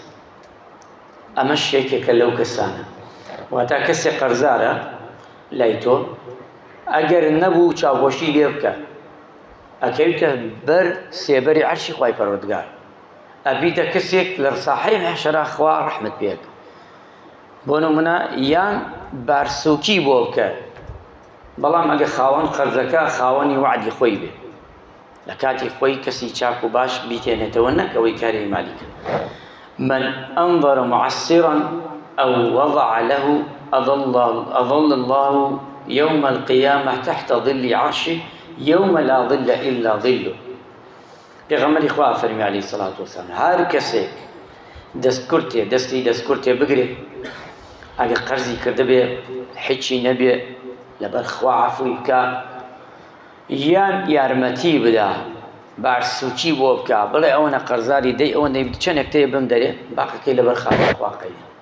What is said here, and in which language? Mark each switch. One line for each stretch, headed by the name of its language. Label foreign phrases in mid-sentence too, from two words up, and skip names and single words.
Central Kurdish: ئەمە شتێکێکە لەو کەسانە، واتە کەسێک قەرزارە لای تۆ، ئەگەر نەبوو چاوپۆشی لێ بکە ئەکەویتە بەر سێبەری عەرشی خوای پەروەردگار، ئەبیتە کەسێک لە ساحەی مەحشەرا خوا ڕەحمەت پێ بکە. بۆ نمونە یان بارسووکی بۆ بکە، بەڵام ئەگە خاوەن قەرزەکە خاوەنی وعدی خۆی بێ، لە کاتی خۆی کەسی چاک و باش بیتێنێتەوە، نەک ئەوەی کاری مالی کرد.
Arabic: من أنظر معسرا أو وضع له أظل الله يوم القيامة تحت ظل عرشه يوم لا ظل إلا ظله.
Central Kurdish: پێغەمبەری خوا فەرمی
Arabic: عەلەیهی سەڵات وەسەلام
Central Kurdish: هەر کەسێک دەستی دەستکورتێ بگرێ، ئەگە قەرزی کردبێ هیچی نەبێ لەبەر خوا عەفوی بکە، یان یارمەتی بدا بارسووکی بۆ بکە، بڵێ ئەوەنە قەرزاری دەی ئەوەندەی چەندێک تێ بم دەرێ باقەکەی لەبەر خاتر خواقەی.